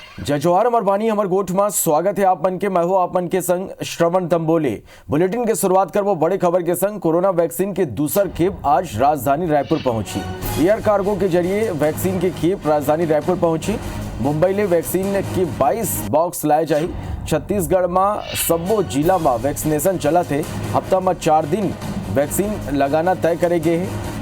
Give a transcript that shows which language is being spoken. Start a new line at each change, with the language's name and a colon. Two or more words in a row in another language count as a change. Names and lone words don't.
Chhattisgarhi: जय जोहार अमर बानी अमर गोठ में स्वागत है आप मन के। मैं हूं आप मन के संग श्रवण तंबोले। बुलेटिन की शुरुआत कर वो बड़े खबर के संग कोरोना वैक्सीन की दूसर खेप आज राजधानी रायपुर पहुंची। एयर कार्गो के जरिए वैक्सीन की खेप राजधानी रायपुर पहुंची। मुंबई ले वैक्सीन की 22 बॉक्स लाए जाए। छत्तीसगढ़ में सब्बो जिला में वैक्सीनेशन चला थे। हफ्ता में 4 दिन वैक्सीन लगाना तय करे गए हैं।